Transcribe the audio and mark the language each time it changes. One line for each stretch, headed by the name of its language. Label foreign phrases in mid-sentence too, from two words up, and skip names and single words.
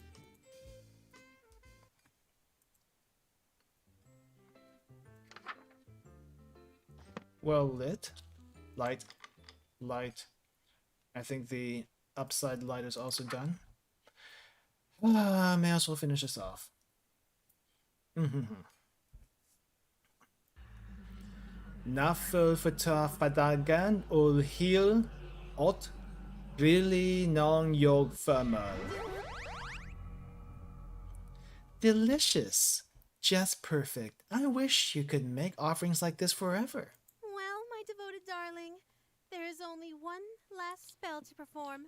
English: Well lit. Light. Light. I think the upside light is also done. May as well finish this off. Nafel fata fadagan ul hil ot really non yog thermal. Delicious. Just perfect. I wish you could make offerings like this forever. Well, my devoted darling, there is only one last spell to perform.